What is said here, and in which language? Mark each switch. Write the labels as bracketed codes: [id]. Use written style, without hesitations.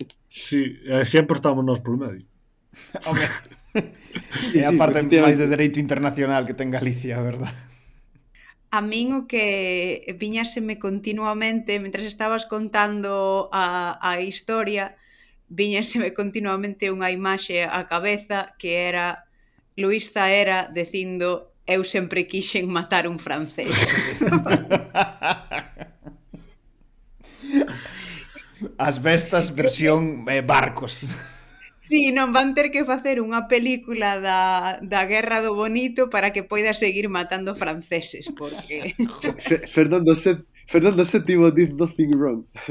[gl] Sí, sempre estamos nós polo medio. Home. É a parte máis de dereito internacional que ten Galicia, a verdad. A min o que viñaseme continuamente, mentras estabas contando a historia, viñaseme continuamente unha imaxe á cabeza que era Luís Zaera dicindo: eu sempre quixen matar un francés. As bestas versión barcos. Sí, non van ter que facer unha película da Guerra do Bonito para que poida seguir matando franceses, porque... [en] Fernando VII did nothing wrong.